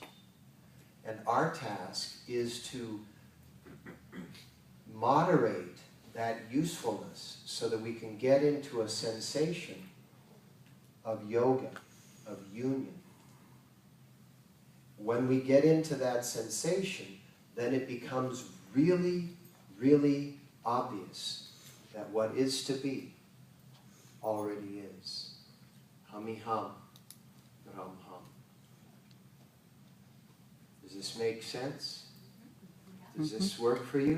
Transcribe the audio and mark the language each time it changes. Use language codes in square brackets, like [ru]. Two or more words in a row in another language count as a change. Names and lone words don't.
[en] And our task is to moderate that usefulness so that we can get into a sensation of yoga, of union. When we get into that sensation, then it becomes really, really obvious that what is to be already is. Hummy hum, rum hum. Does this make sense? Does this work for you?